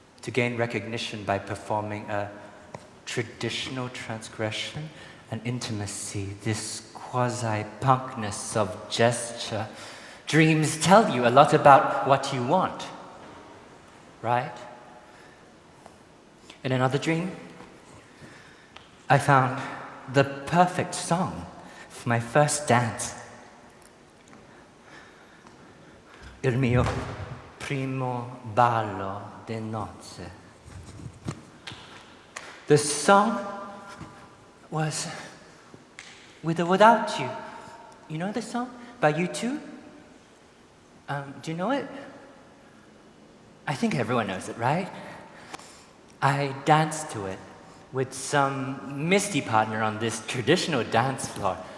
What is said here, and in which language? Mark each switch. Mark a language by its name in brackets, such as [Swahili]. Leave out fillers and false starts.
[English] gain recognition by performing a traditional transgression and intimacy, this quasi-punkness of gesture. Dreams tell you a lot about what you want, right? In another dream, I found the perfect song for my first dance. [Italian] Il mio primo ballo de nozze. [English] The song was With or Without You. You know the song? By U2? Do you know it? I think everyone knows it, right? I danced to it with some misty partner on this traditional dance floor.